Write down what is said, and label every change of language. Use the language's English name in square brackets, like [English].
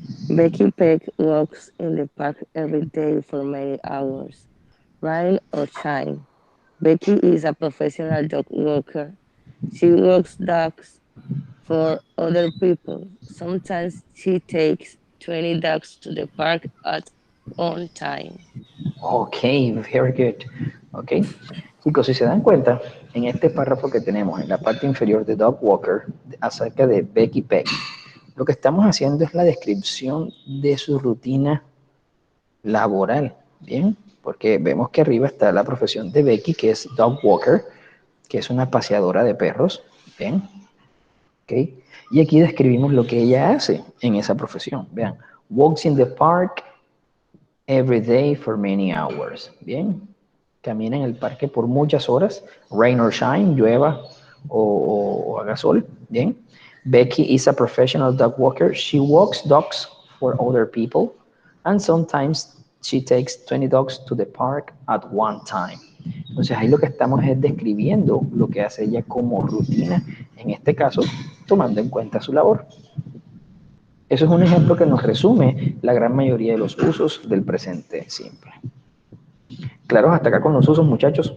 [English] Becky Peck walks in the park every day for many hours, rain or shine. Becky is a professional dog walker. She walks dogs for other people. Sometimes she takes 20 dogs to the park at one time. Ok, very good. [Spanish] Ok, chicos, si se dan cuenta, en este párrafo que tenemos en la parte inferior de Dog Walker, acerca de Becky Peck, lo que estamos haciendo es la descripción de su rutina laboral, ¿bien? Porque vemos que arriba está la profesión de Becky, que es Dog Walker, que es una paseadora de perros, ¿bien? ¿Ok? Y aquí describimos lo que ella hace en esa profesión. Vean, [English] walks in the park every day for many hours. [Spanish] Bien, camina en el parque por muchas horas, [English] rain or shine, [Spanish] llueva o haga sol. [English] Bien, Becky is a professional dog walker. She walks dogs for other people, and sometimes she takes 20 dogs to the park at one time. [Spanish] Entonces ahí lo que estamos es describiendo lo que hace ella como rutina, en este caso, tomando en cuenta su labor. Eso es un ejemplo que nos resume la gran mayoría de los usos del presente simple. ¿Claros hasta acá con los usos, muchachos?